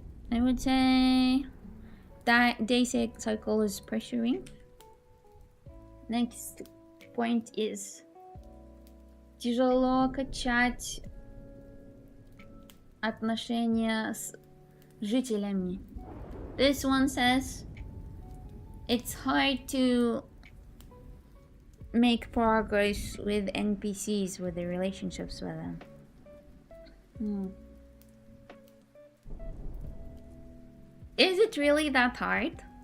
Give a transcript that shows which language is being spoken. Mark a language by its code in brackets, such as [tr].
[en] I would say that day cycle is pressuring. Next point is [ru] тяжело качать отношения с жителями. [en] This one says it's hard to make progress with NPCs, with the relationships with them. Is it really that hard?